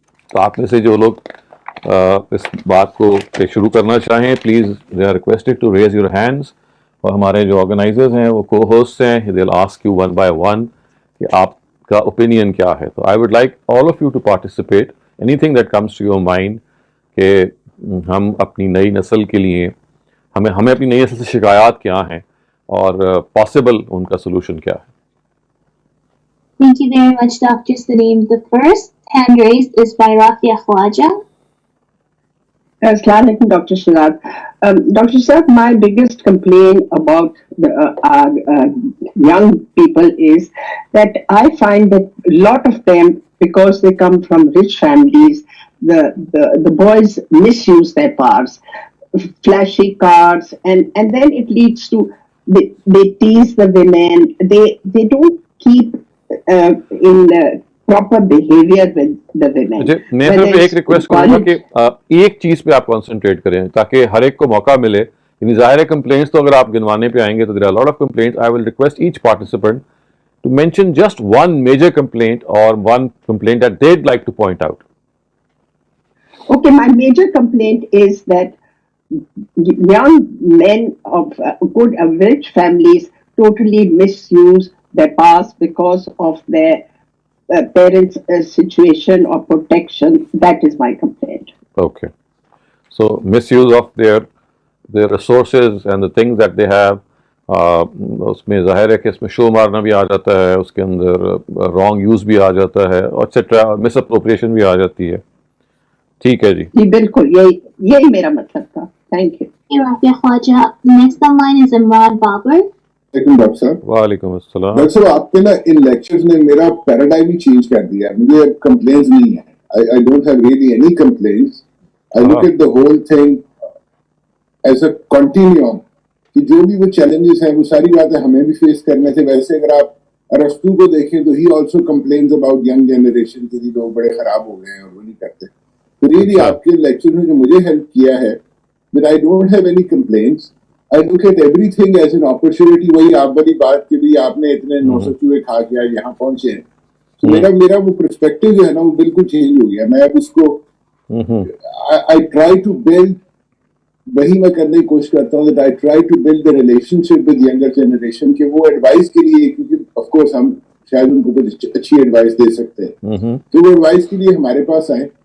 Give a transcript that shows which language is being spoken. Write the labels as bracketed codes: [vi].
[ur] تو آپ میں سے جو لوگ اس بات کو شروع کرنا چاہیں [en] please they are requested to raise your hands, [ur] اور ہمارے جو آرگنائزرز ہیں وہ کو ہوسٹ ہیں، [en] they will ask you one by one [ur] کہ آپ کا اوپینین کیا ہے. تو [en] I would like all of you to participate any thing that comes to your mind [ur] کہ ہم اپنی نئی نسل کے لیے ہمیں اپنی نئی نسل سے شکایات کیا ہیں اور پاسبل ان کا سولوشن کیا ہے. [en] Thank you very much, Dr. Salim. The first hand raised is by Rafia Khwaja. Assalamu alaikum, Dr. Shihab. Dr. Shihab, my biggest complaint about the young people is that I find that a lot of them, because they come from rich families, the boys misuse their cars, flashy cars, and then it leads to they tease the women. They don't keep in proper behavior with the women. [ur] میں صرف ایک request کروں گا کہ ایک چیز پہ آپ concentrate کریں تاکہ ہر ایک کو موقع ملے. یعنی ظاہر ہے کمپلینٹس تو اگر آپ گنوانے پہ آئیں گے تو [en] there are a lot of complaints. I will request each participant to mention just one major complaint or one complaint that they'd like to point out. Okay, my major complaint is that young men of good rich families totally misuse their past because of their parents' situation or protection. That is my complaint. Okay. So misuse of their resources and the things that they have. [ur] اس میں ظاہر ہے کہ اس میں شو مارنا بھی آ جاتا ہے، اس کے اندر رانگ یوز بھی آ جاتا ہے، ایٹسیٹرا، مس اپروپریشن بھی آ جاتی ہے. ٹھیک ہے جی بالکل یہی میرا مطلب تھا. Thank you. [en] Rafia Khwaja. Next on line is Imran Babar. [ur] Doctor صاحب. وعلیکم السلام. ڈاکٹر صاحب آپ کے نا ان لیکچرز نے میرا پیراڈائم ہی چینج کر دیا. مجھے کمپلینس نہیں ہے. [en] I don't have really any complaints. I look at the whole thing as a continuum [ur] کہ جو بھی وہ چیلنجز ہیں وہ ساری باتیں ہمیں بھی فیس کرنے تھے. ویسے اگر آپ ارسطو کو دیکھیں تو [en] ہی also complains about [ur] young generation کے لیے لوگ بڑے خراب ہو گئے ہیں اور وہ نہیں کرتے. تو ریئلی آپ کے لیکچر نے جو مجھے ہیلپ کیا ہے [en] that I don't have any complaints. I look at everything as an opportunity. [ur] وہی آپ والی بات کہ بھی آپ نے اتنے 900 چوہے کھا کے یہاں پہنچے ہیں. تو میرا وہ پرسپیکٹو جو ہے نا وہ بالکل چینج ہو گیا. میں اب اس کو [en] I try to build [ur] وہی میں کرنے کی کوشش کرتا ہوں [en] that I try to build the relationship with younger generation [ur] کہ وہ ایڈوائس کے لیے، کیونکہ [en] of course [ur] ہم شاید ان کو کچھ اچھی ایڈوائس دے سکتے ہیں تو وہ ایڈوائس کے لیے ہمارے پاس آئیں.